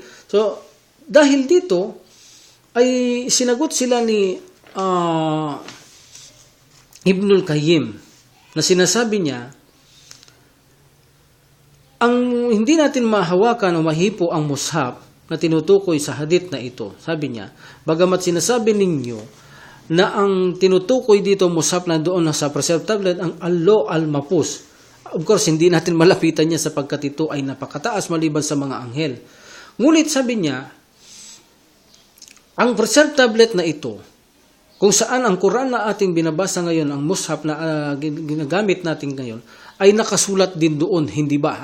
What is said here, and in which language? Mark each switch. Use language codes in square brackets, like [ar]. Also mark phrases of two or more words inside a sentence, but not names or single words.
[tl] So dahil dito ay sinagot sila ni Ibnul Qayyim na sinasabi niya, ang hindi natin mahawakan o mahipo ang mushaf na tinutukoy sa hadith na ito. Sabi niya, bagamat sinasabi ninyo na ang tinutukoy dito mushaf na doon sa [en] preserved tablet [tl] ang Allo al-Mahfuz. [en] Of course, [tl] hindi natin malapitan niya sapagkat ito ay napakataas maliban sa mga anghel. Ngunit sabi niya, ang [en] preserved tablet [tl] na ito, kung saan ang Quran na ating binabasa ngayon, ang mushaf na ginagamit natin ngayon, ay nakasulat din doon, hindi ba?